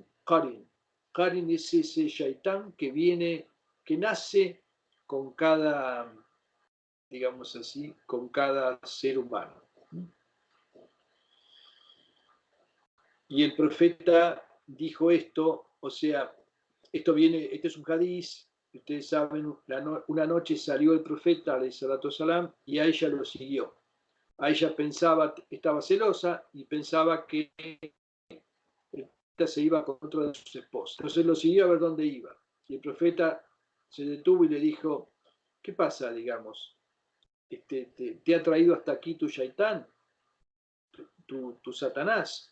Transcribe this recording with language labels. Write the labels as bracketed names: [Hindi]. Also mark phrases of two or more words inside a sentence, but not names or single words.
[Spanish] Qarin es ese Shaitán que nace con cada, digamos así, con cada ser humano. Y el profeta dijo esto, o sea, este es un hadiz. Ustedes saben, una noche salió el profeta, [Arabic] عليه الصلاة السلام, [Spanish] y a ella lo siguió. A ella pensaba, estaba celosa y pensaba que el profeta se iba con otro de sus esposas. Entonces lo siguió a ver dónde iba. Y el profeta se detuvo y le dijo: ¿qué pasa, digamos? ¿Te ha traído hasta aquí tu Shaitán, tu Satanás?